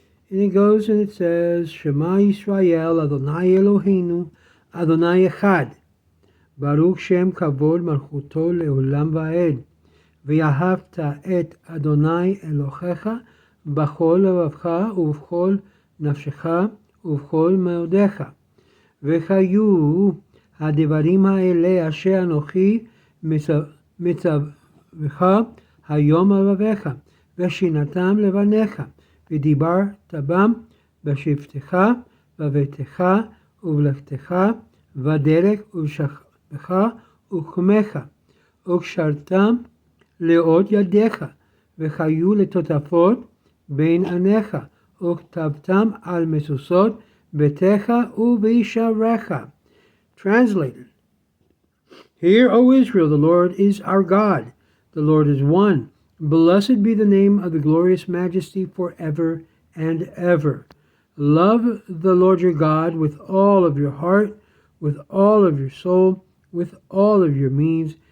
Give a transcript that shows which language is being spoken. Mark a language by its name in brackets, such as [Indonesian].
[English] And it goes and it says, [Hebrew] Shema Yisrael, Adonai Eloheinu, Adonai Echad. Baruch Shem Kavod Malchuto Leolam Va'ed. V'yahavta et Adonai Elohecha b'chol levavcha ובכל נפשך ובכל מאודיך. וחיו הדברים האלה אשר אנוכי מצווך היום על לבביך, ושינתם לבניך, ודיברת בם בשבתך, בביתך ובלכתך, בדרך ובשכבך ובחומך, וקשרתם לאות ידיך, וחיו לטוטפות בין עיניך, וכתבתם על משושות ביתך ובישעריך. [English] Translated. Hear, O Israel, the Lord is our God. The Lord is one. Blessed be the name of the glorious majesty forever and ever. Love the Lord your God with all of your heart, with all of your soul, with all of your means.